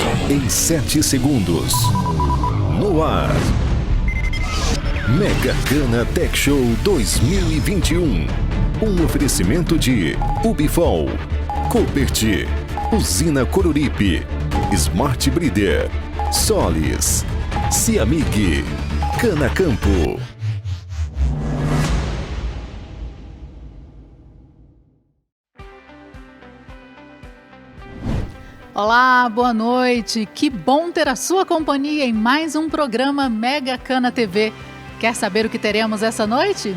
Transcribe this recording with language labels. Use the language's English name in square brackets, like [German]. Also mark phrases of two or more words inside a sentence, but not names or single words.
[Portuguese] em 7 segundos. No ar. Mega Cana Tech Show 2021. Um oferecimento de Ubifol, Copert, Usina Coruripe, Smart Breeder, Solis, Ciamig, Canacampo. Olá, boa noite. Que bom ter a sua companhia em mais um programa Mega Cana TV. Quer saber o que teremos essa noite?